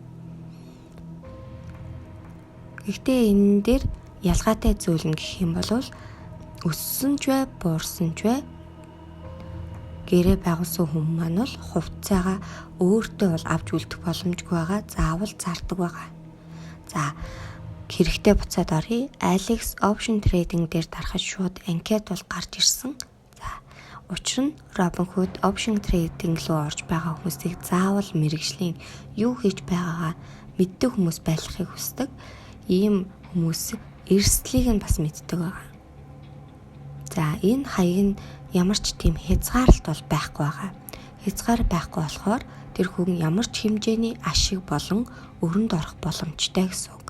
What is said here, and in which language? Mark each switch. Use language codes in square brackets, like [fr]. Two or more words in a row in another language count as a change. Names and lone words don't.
[mn] Гэхдээ энэ дээр ялгаатай зүйл нь гэх юм бол өссөн ч бай, буурсан ч бай гэрээ байгуулсан хүмүүс маань бол хувьцаагаа өөртөө бол авч үлдэх боломжгүй байгаа. Заавал зардаг байгаа. За хэрэгтэй буцаад оръё. Alex [en] option trading [mn] дээр дарахад шууд анкет бол гарч ирсэн. За учир нь Robinhood [en] option trading [mn] руу орж байгаа хүмүүсийг заавал мэргэжлийн юу хийж байгаагаа мэддэг хүмүүс байхыг хүсдэг. Ийм хүмүүс эрсдлийг нь бас мэддэг байгаа. За энэ хаяг нь ямар ч тийм хязгаарлалт бол байхгүй байгаа. Хязгаар байхгүй болохоор тэр хүн ямар ч хэмжээний ашиг болон өрөнд орох боломжтой гэсэн үг.